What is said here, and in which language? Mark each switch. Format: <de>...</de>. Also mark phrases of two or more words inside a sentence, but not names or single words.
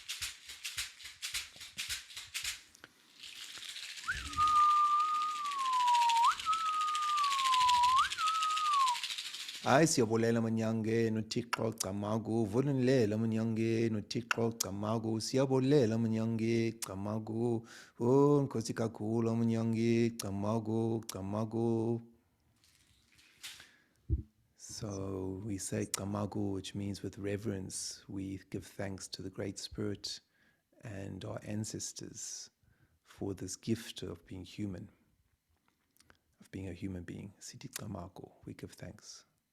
<xh>Ay siyabulela manyange noThixo Camagu, vulenlela manyange noThixo Camagu, siyabulela manyange Camagu, oh Nkosi kakhulu manyange Camagu.</xh> <en>So we say Camagu, which means with reverence, we give thanks to the Great Spirit and our ancestors for this gift of being human, of being a human being. Siti Camagu, we give thanks.</en>